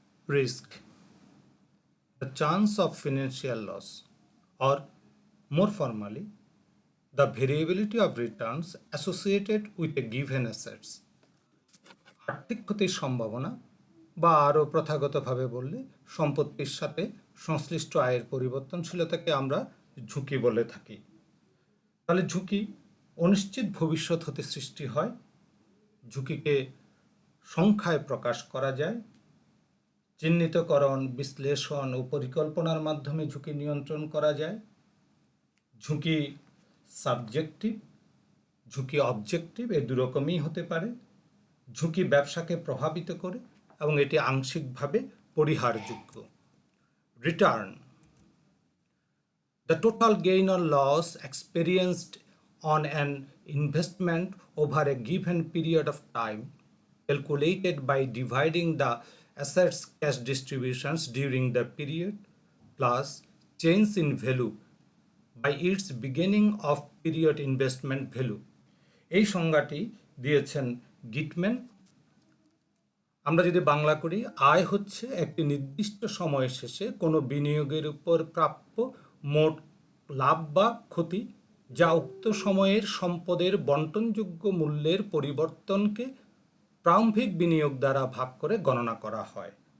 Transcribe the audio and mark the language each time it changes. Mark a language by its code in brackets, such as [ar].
[en] Risk, the chance of financial loss, or more formally, the variability of returns associated with a given assets. [bn] আর্থিক ক্ষতির সম্ভাবনা, বা আরও প্রথাগতভাবে বললে সম্পত্তির সাথে সংশ্লিষ্ট আয়ের পরিবর্তনশীলতাকে আমরা ঝুঁকি বলে থাকি। তাহলে ঝুঁকি অনিশ্চিত ভবিষ্যৎ হতে সৃষ্টি হয়। ঝুঁকিকে সংখ্যায় প্রকাশ করা যায়। চিহ্নিতকরণ, বিশ্লেষণ ও পরিকল্পনার মাধ্যমে ঝুঁকি নিয়ন্ত্রণ করা যায়। ঝুঁকি সাবজেক্টিভ, ঝুঁকি অবজেক্টিভ, এই দুরকমই হতে পারে। ঝুঁকি ব্যবসাকে প্রভাবিত করে এবং এটি আংশিকভাবে পরিহারযোগ্য। [en] Return, the total gain or loss experienced on an investment over a given period of time, calculated by dividing the assets cash distributions during the period plus change in value by its beginning of period investment value। [bn] এই সংজ্ঞাটি দিয়েছেন গিটম্যান। আমরা যদি বাংলা করি, আয় হচ্ছে একটি নির্দিষ্ট সময় শেষে কোনো বিনিয়োগের উপর প্রাপ্য মোট লাভ বা ক্ষতি, যা উক্ত সময়ের সম্পদের বণ্টনযোগ্য মূল্যের পরিবর্তনকে প্রারম্ভিক বিনিয়োগ দ্বারা ভাগ করে গণনা করা হয়।